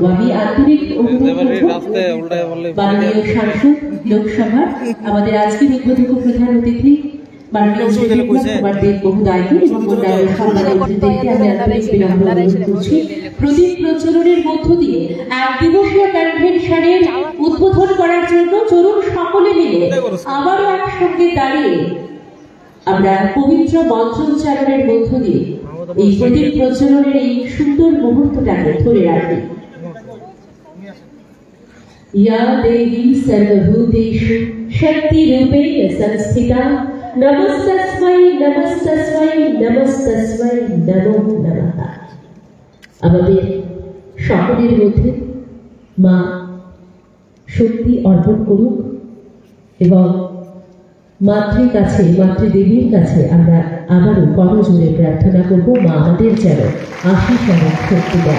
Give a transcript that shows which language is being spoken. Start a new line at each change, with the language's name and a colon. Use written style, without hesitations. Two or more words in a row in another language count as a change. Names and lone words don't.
Bangla: আমি আন্তরিক অনুরোধ করব মাননীয় সাংসদ লোকসভার আমাদের আজকের উদ্বোধক প্রধান অতিথি মাননীয় শ্রী বিপ্লব কুমার দেব মহোদয়কে এবং অন্যান্য সম্মানিতদেরকে আমি আন্তরিক বিনম্র অনুরোধ করছি প্রদীপ প্রজ্বলনের মধ্য দিয়ে এক দিবসীয় কনভেনশনের উদ্বোধন করার জন্য চলুন সকলে মিলে আবারও একসঙ্গে দাঁড়িয়ে আমরা পবিত্র মন্ত্রোচ্চারণের মধ্য দিয়ে এই প্রদীপ প্রজ্বলনের এই সুন্দর মুহূর্তটাকে ধরে রাখি।
Sanskrit: या देवी सर्वभूतेषु शक्तिरूपेण संस्थिता नमस्तस्मै नमस्तस्मै नमस्तस्मै नमो नमः।
Bangla: আমাদের সকলের মধ্যে মা শক্তি অর্পণ করুক এবং মাতৃর কাছে মাতৃদেবীর কাছে আমরা আবারও করজোড়ে প্রার্থনা করব মা আমাদের যেন আশীষ এবং শক্তি দেয়।